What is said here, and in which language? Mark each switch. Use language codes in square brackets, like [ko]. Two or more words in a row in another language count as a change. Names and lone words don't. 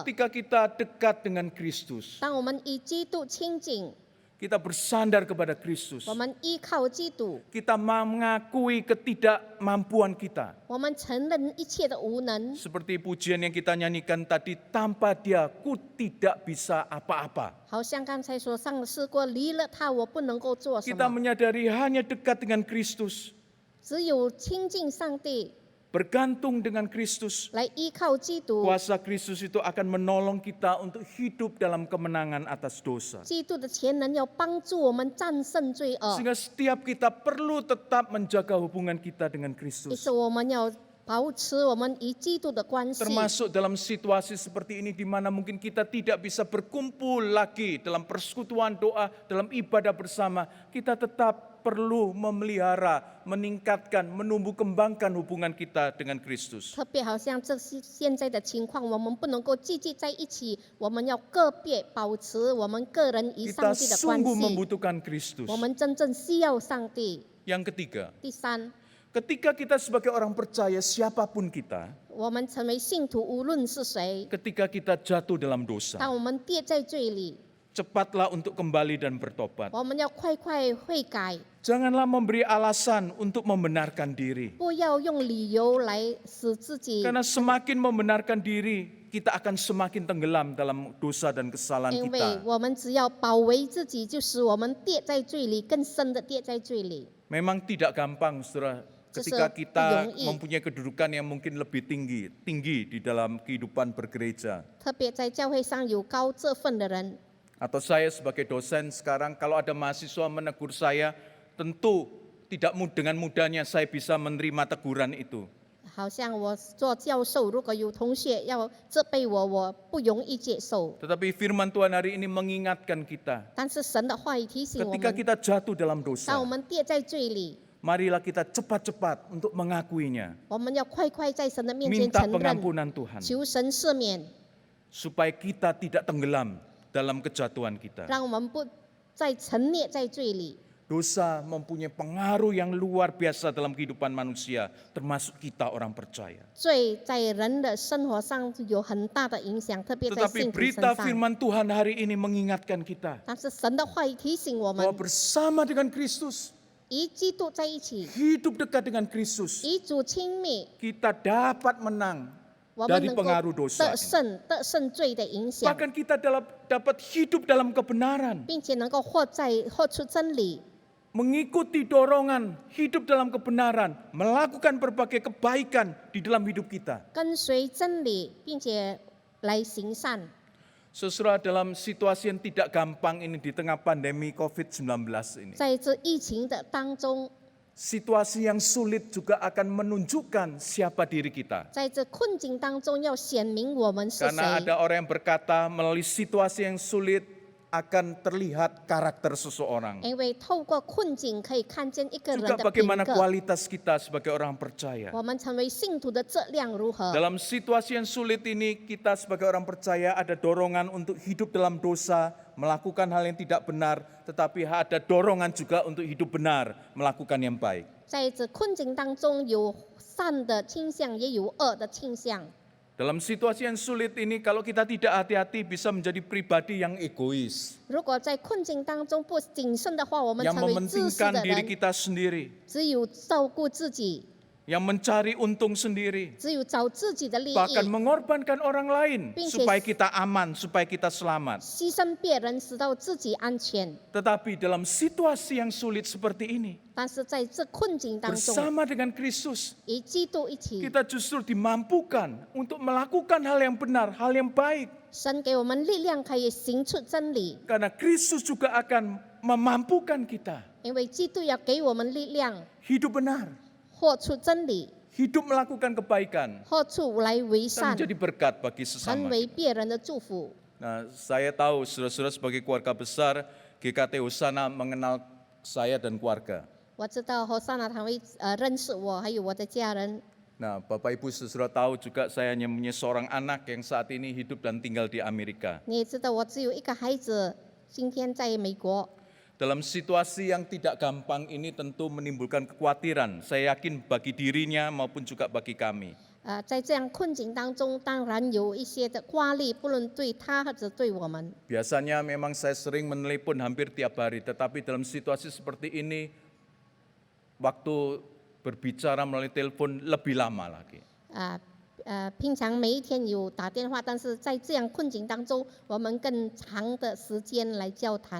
[id] Ketika kita dekat dengan Kristus, [zh] 当我们与基督亲近， [id] kita bersandar kepada Kristus, [zh] 我们依靠基督， [id] kita mengakui ketidakmampuan kita. [zh] 我们承认一切的无能。 [id] Seperti pujian yang kita nyanyikan tadi, tanpa Dia ku tidak bisa apa-apa. [zh] 好像刚才所上的诗歌，离了他，我不能够做什 [id] Kita [zh] 么。 [id] menyadari hanya dekat dengan Kristus, [zh] 只有亲近上帝， [id] bergantung dengan Kristus, [zh] 来依靠基督， [id] kuasa Kristus itu akan menolong kita untuk hidup dalam kemenangan atas dosa. [zh] 基督的潜能要帮助我们战胜罪恶。 [id] Sehingga setiap kita perlu tetap menjaga hubungan kita dengan [zh] 于 [id] Kristus. [zh] 是我们要保持我们与基督的关系。 [id] Termasuk dalam situasi seperti ini di mana mungkin kita tidak bisa berkumpul lagi dalam persekutuan doa, dalam ibadah bersama. Kita tetap perlu memelihara, meningkatkan, menumbuh kembangkan hubungan kita dengan Kristus. [zh] 特别好像这是现在的情况，我们不能够聚集在一起，我们要个别保持我们个人与上 [id] Kita [zh] 帝的关 [id] sungguh [zh] 系。 [id] membutuhkan Kristus. [zh] 我们真正需要上帝。 [id] Yang ketiga, [zh] 第三， [id] ketika kita sebagai orang percaya siapapun kita, [zh] 我们成为信徒，无论是谁， [id] ketika kita jatuh dalam dosa, [zh] 当我们跌在罪里， [id] cepatlah untuk kembali dan bertobat. [zh] 我们要快快悔改， [id] Janganlah memberi alasan untuk membenarkan diri. [zh] 不要用理由来使自己， [id] Karena semakin membenarkan diri, kita akan semakin tenggelam dalam dosa dan kesalahan [zh] 因为 [id] kita. [zh] 我们只要保卫自己，就使我们跌在罪里，更深的跌在罪里。 [id] Memang tidak gampang, saudara, ketika Justru kita [zh] 容易。 [id] mempunyai kedudukan yang mungkin lebih tinggi di dalam kehidupan bergereja. [zh] 特别在教会上有高这份的人， [id] Atau saya sebagai dosen sekarang, kalau ada mahasiswa menegur saya, tentu tidak dengan mudahnya saya bisa menerima teguran itu. [zh] 好像我做教授，如果有同学要责备我，我不容易接受。 [id] Tetapi firman Tuhan hari ini mengingatkan kita, [zh] 但是神的话语提醒我 [id] ketika [zh] 们， [id] kita jatuh dalam [zh] 当 [id] dosa, [zh] 我们跌在罪里， [id] marilah kita cepat-cepat untuk mengakuinya, [zh] 我们要快快在神的面前 [id] minta [zh] 承认， [id] pengampunan Tuhan, [zh] 求神赦免， [id] supaya kita tidak tenggelam dalam kejatuhan kita. [zh] 让我们不再沉溺在罪里。 [id] Dosa mempunyai pengaruh yang luar biasa dalam kehidupan manusia, termasuk kita orang percaya. [zh] 罪在人的生活上有很大的影响，特别在 [id] Tetapi [zh] 信徒身 [id] berita [zh] 上。 [id] firman Tuhan hari ini mengingatkan kita [zh] 但是神的话语提醒我们 [id] bahwa，bersama dengan Kristus, [zh] 与基督在一起， [id] hidup dekat dengan Kristus, [zh] 与主亲密， [id] kita dapat menang [zh] 我们 [id] dari [zh] 能够 [id] pengaruh dosa [zh] 得胜罪的影 [id] ini. [zh] 响， [id] Bahkan kita dapat hidup dalam kebenaran, [zh] 并且能够活出真理， [id] mengikuti dorongan hidup dalam kebenaran, melakukan berbagai kebaikan di dalam hidup kita. [zh] 跟随真理，并且来行善。 [id] Saudara, dalam situasi yang tidak gampang ini di tengah pandemi COVID-19 ini, [zh] 在这疫情的当中， [id] situasi yang sulit juga akan menunjukkan siapa diri kita. [zh] 在这困境当中，要显明我们是 [id] Karena [zh] 谁。 [id] ada orang yang berkata melalui situasi yang sulit akan terlihat karakter seseorang. [zh] 因为透过困境可以看见一个人 [id] Juga [zh] 的品 [id] bagaimana [zh] 格， [id] kualitas kita sebagai orang percaya. [zh] 我们成为信徒的质量如何？ [id] Dalam situasi yang sulit ini kita sebagai orang percaya ada dorongan untuk hidup dalam dosa, melakukan hal yang tidak benar, tetapi ada dorongan juga untuk hidup benar, melakukan yang baik. [zh] 在这困境当中，有善的倾向，也有恶的倾向。 [id] Dalam situasi yang sulit ini kalau kita tidak hati-hati bisa menjadi pribadi yang egois, [zh] 如果在困境当中不谨慎的话，我们 [id] yang [zh] 成为自私 [id] mementingkan [zh] 的 [id] diri [zh] 人， [id] kita sendiri, [zh] 只有照顾自己， [id] yang mencari untung sendiri, [zh] 只有找自己的利 [id] bahkan [zh] 益， [id] mengorbankan orang lain [zh] 并且- [id] supaya kita aman, supaya kita selamat. [zh] 牺牲别人，使到自己安全。 [id] Tetapi dalam situasi yang sulit seperti ini, [zh] 但是在这困境当中， [id] bersama dengan Kristus, [zh] 与基督一起， [id] kita justru dimampukan untuk melakukan hal yang benar, hal yang baik. [zh] 神给我们力量，可以行出真理。 [id] Karena Kristus juga akan memampukan kita [zh] 因为基督要给我们力量， [id] hidup benar, [zh] 活出真理， [id] hidup melakukan kebaikan, [zh] 活出来为 [id] dan [zh] 善， [id] menjadi berkat bagi [zh] 成 [id] sesama [zh] 为 [id] kita. [zh] 别人的祝福。 [id] Nah, saya tahu saudara-saudara sebagai keluarga besar, GKT Hosana mengenal saya dan keluarga. [zh] 我知道侯萨娜堂会认识我，还有我的家人。 [id] Nah, Bapak Ibu saudara tahu juga saya hanya punya seorang anak yang saat ini hidup dan tinggal di Amerika. [zh] 你也知道，我只有一个孩子，今天在美国。 [id] Dalam situasi yang tidak gampang ini tentu menimbulkan kekhawatiran, saya yakin bagi dirinya maupun juga bagi kami. [zh] 在这样困境当中，当然有一些的压力，不论对他或者对我们。 [id] Biasanya memang saya sering menelepon hampir tiap hari, tetapi dalam situasi seperti ini, waktu berbicara melalui telepon lebih lama lagi. [zh] 平常每一天有打电话，但是在这样困境当中，我们更长的时间来交谈。